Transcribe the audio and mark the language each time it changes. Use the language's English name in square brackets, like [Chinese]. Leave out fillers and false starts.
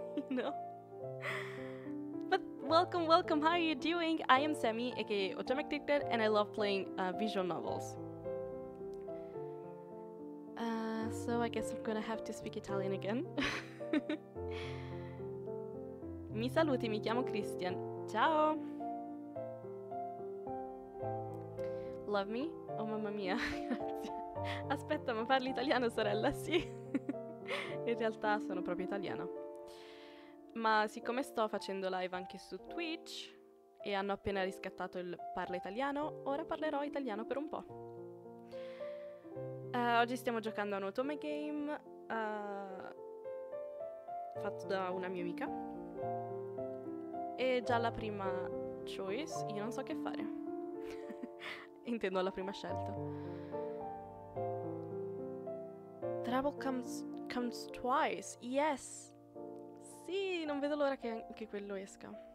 [English] You know? But welcome, how are you doing? I am Sammy, aka Otome Game, and I love playing visual novels. So I guess I'm gonna have to speak Italian again. [Italian] Mi saluti, mi chiamo Christian. Ciao! [English] Love me? [Italian] Oh mamma mia, grazie. Aspetta, ma parli italiano, sorella? Sì. In realtà sono proprio italiana. Ma siccome sto facendo live anche su Twitch e hanno appena riscattato il parla italiano, ora parlerò italiano per un po'. Oggi stiamo giocando a un Otome Game fatto da una mia amica. E già la prima choice, io non so che fare. Intendo la prima scelta. [English] Trouble comes twice, yes! [Italian] Sì, non vedo l'ora che anche quello esca.